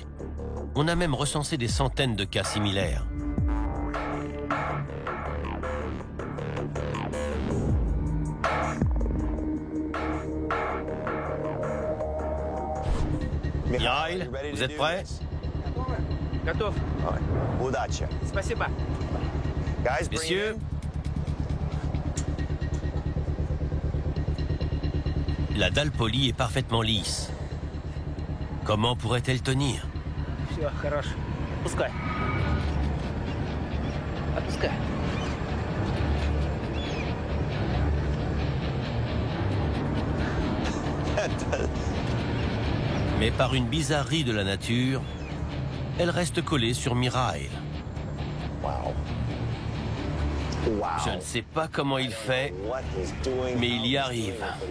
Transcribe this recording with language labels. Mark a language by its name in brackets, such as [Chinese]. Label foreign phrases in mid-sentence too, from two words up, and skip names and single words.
[French] On a même recensé des centaines de cas similaires. Mikhail, vous êtes prêts? [Russian] Готов. Спасибо. [French] Messieurs, la dalle polie est parfaitement lisse. Comment pourrait-elle tenir? [Russian] Все, хорош. Пускай. Отпускай. [French] Mais par une bizarrerie de la nature, elle reste collée sur Mikhail. Je ne sais pas comment il fait, mais il y arrive.